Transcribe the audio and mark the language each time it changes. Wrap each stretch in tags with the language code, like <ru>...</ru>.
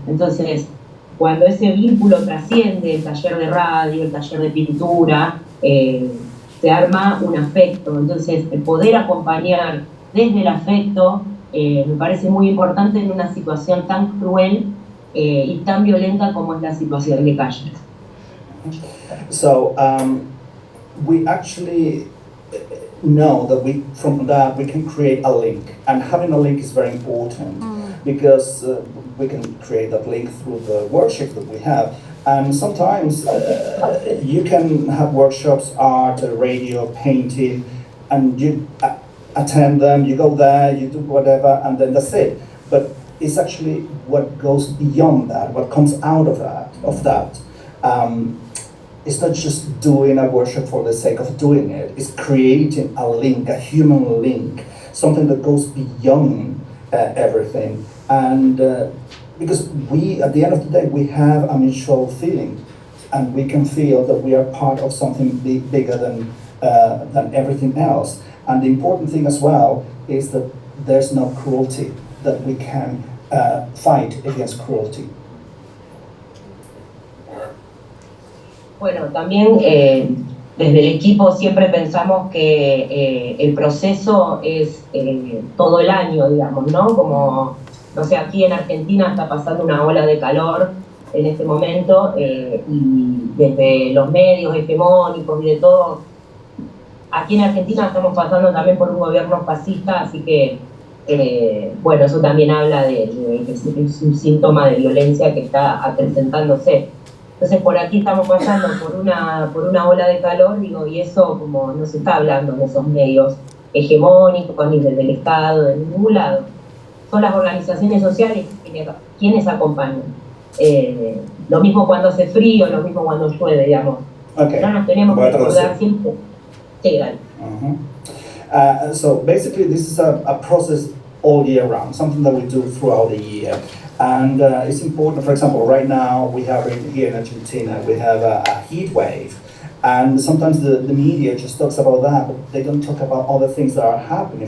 <es>Entonces, cuando ese vínculo trasciende el taller de radio, el taller de pintura, se arma un afecto. Entonces, el poder acompañar desde el afecto me parece muy importante en una situación tan cruel y tan violenta como es la situación de calle.</es> <en>So we actually, know that from that we can create a link, and having a link is very important because we can create that link through the workshops that we have. And sometimes you can have workshops, art, radio, painting, and you attend them, you go there, you do whatever, and then that's it. But it's actually what goes beyond that, what comes out of that. It's not just doing a workshop for the sake of doing it. It's creating a link, a human link, something that goes beyond everything. And because we, at the end of the day, we have a mutual feeling, and we can feel that we are part of something bigger than everything else. And the important thing as well is that there's no cruelty, that we can fight against cruelty.</en> <es>Bueno, también desde el equipo siempre pensamos que el proceso es todo el año, digamos, ¿no? Como, no sé, aquí en Argentina está pasando una ola de calor en este momento y desde los medios hegemónicos y de todo, aquí en Argentina estamos pasando también por un gobierno fascista, así que, bueno, eso también habla de que es un síntoma de violencia que está acrecentándose. Entonces por aquí estamos pasando por una ola de calor, digo, y eso como no se está hablando en esos medios hegemónicos ni desde el Estado, de ningún lado. Son las organizaciones sociales quienes acompañan. Lo mismo cuando hace frío, lo mismo cuando llueve, digamos.</es> <en>Okay.</en> <es>No nos tenemos que recordar siempre. Sí, dale.</es> <en>So basically this is a process all year round, something that we do throughout the year. And it's important, for example, right now we have here in Argentina, we have a heat wave. And sometimes the media just talks about that, but they don't talk about other things that are happening.</en>